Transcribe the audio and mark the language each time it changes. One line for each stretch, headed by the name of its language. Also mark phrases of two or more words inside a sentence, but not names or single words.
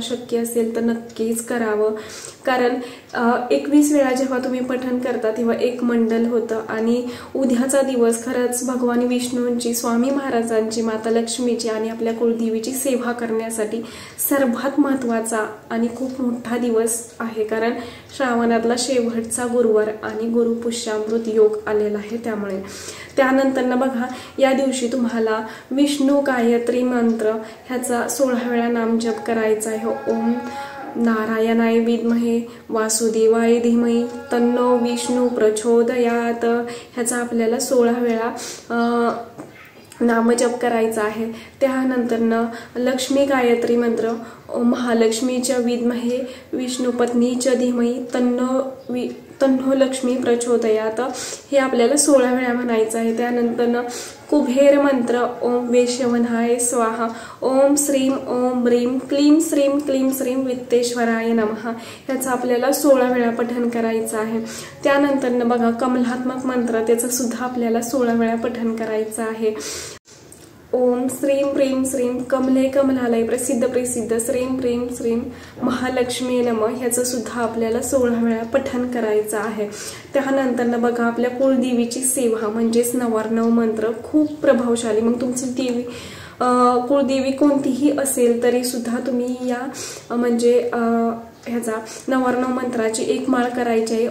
Marathi: शक्य असेल तर नक्कीच करावं, कारण 21 वेळा जेव्हा तुम्ही पठण करता तेव्हा एक मंडल होतं आणि उद्याचा दिवस खरंच भगवान विष्णूंची, स्वामी महाराजांची, माता लक्ष्मीची आणि आपल्या कुलदेवीची सेवा करण्यासाठी सर्वात महत्त्वाचा आणि खूप मोठा दिवस आहे, कारण श्रावणातला शेवटचा गुरुवार आणि गुरुपुष्यामृत योग आलेला आहे। त्यामुळे त्यानंतर ना बघा या दिवशी तुम्हाला विष्णू गायत्री मंत्र ह्याचा 16 वेळा नामजप करायचा आहे।
Sanskrit: ओम नारायणाय विद्महे वासुदेवाय धीमहि तन्नो विष्णू प्रचोदयात
Marathi: ह्याचा आपल्याला 16 वेळा नामजप करायचा आहे। त्यानंतर लक्ष्मी गायत्री मंत्र
Sanskrit: महालक्ष्मीच्या विद्महे विष्णुपत्नीच्या धीमहि तन्नो लक्ष्मी प्रचोदयात
Marathi: हे आपल्याला 16 वेळा म्हणायचं आहे। त्यानंतर कुबेर मंत्र
Sanskrit: ओम वेशवनाय स्वाहा ओम श्रीम ओम ब्रीम क्लीम श्रीम वित्तेश्वराय नमः
Marathi: ह्याचा आपल्याला 16 वेळा पठण करायचं आहे। त्यानंतर बघा कमलात्मक मंत्र त्याचं सुद्धा आपल्याला 16 वेळा पठण करायचं आहे।
Sanskrit: ओम श्रीम प्रीम श्रीम कमले कमलालय प्रसिद्ध श्रीम प्रीम श्रीम महालक्ष्मी नमः
Marathi: ह्याचं सुद्धा आपल्याला 16 वेळा पठण करायचं आहे। त्यानंतर बघा आपल्या कुलदेवीची सेवा म्हणजेच 99 मंत्र खूप प्रभावशाली, मग तुमची देवी कुलदेवी कोणतीही असेल तरी सुद्धा तुम्ही या म्हणजे ह्याचा 99 मंत्राची एक माळ करायची आहे।